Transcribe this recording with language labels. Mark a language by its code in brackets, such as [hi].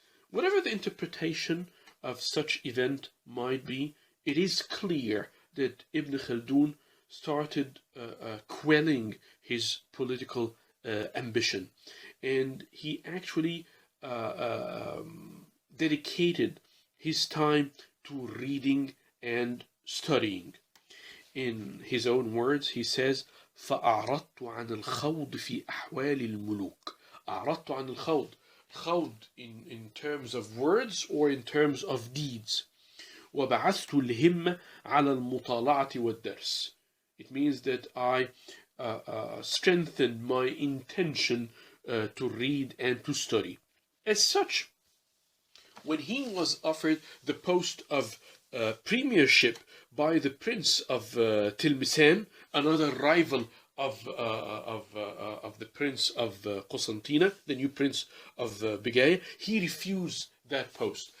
[en] Whatever the interpretation of such event might be, it is clear that Ibn Khaldun started quelling his political ambition, and he actually dedicated his time to reading and studying. In his own words, he says, [ar] فأعرضت عن الخوض في أحوال الملوك. أعرضت عن الخوض. [en] khawd in terms of words or in terms of deeds. [ar] وبعثت الهمة على المطالعة والدرس. [en] It means that I strengthened my intention to read and to study. As such, when he was offered the post of premiership by the Prince of Tilmisan, another rival of the Prince of Constantine, the new Prince of Begay, he refused that post.